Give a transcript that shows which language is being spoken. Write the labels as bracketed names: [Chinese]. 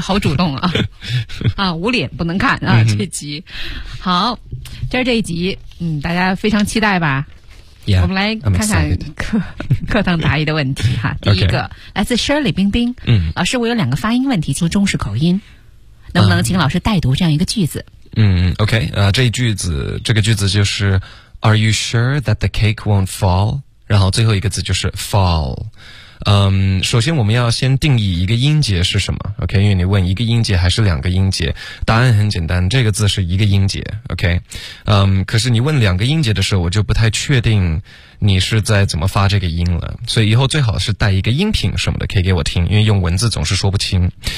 [Chinese] 好主动啊。啊，无脸不能看啊、mm-hmm. 这集。好，今儿这一集大家非常期待吧。 [English] Yeah, [Chinese] 我们来看看课堂答疑的问题哈。第一个、 [English] okay. [Chinese] 来自 Shirley 冰冰。 Mm-hmm. 老师我有两个发音问题，就是中式口音。能不能请老师代读这样一个句子。 [English] Okay, [Chinese] 这个句子就是 [English] Are you sure that the cake won't fall? [Chinese] 然后最后一个字就是 fall。首先我们要先定义一个音节是什么 ,OK, 因为你问一个音节还是两个音节，答案很简单，这个字是一个音节 ,OK, 可是你问两个音节的时候我就不太确定你是在怎么发这个音了，所以以后最好是带一个音频什么的可以给我听，因为用文字总是说不清。